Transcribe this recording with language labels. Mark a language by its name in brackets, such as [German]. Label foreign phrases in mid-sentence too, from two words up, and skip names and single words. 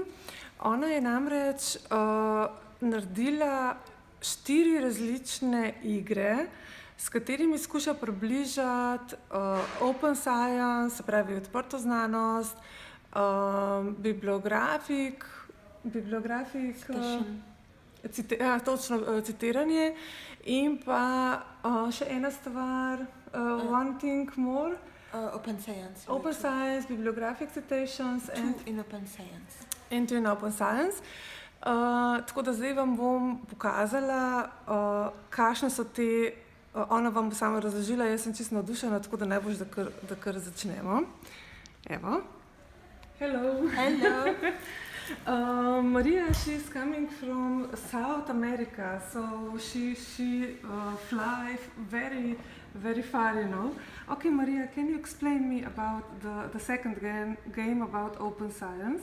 [Slovenian] Ona je namreč naredila 4 različne igre, s katerimi skuša približati [English] open science, [Slovenian] se pravi odprto znanost, točno citiranje in pa še ena stvar, [English] one thing more. Open science. Open science, bibliographic citations and in open science. And in open science. [Slovenian] Tako da zdaj vam bom pokazala, kakšne so te, ona vam bo sama razložila, jaz sem čisto navdušena, tako da najbolj, da kar začnemo. Evo. [English] Hello. Hello. Maria, she's coming from South America, so she flies very, very far, you know. Okay, Maria, can you explain me about the second game about open science?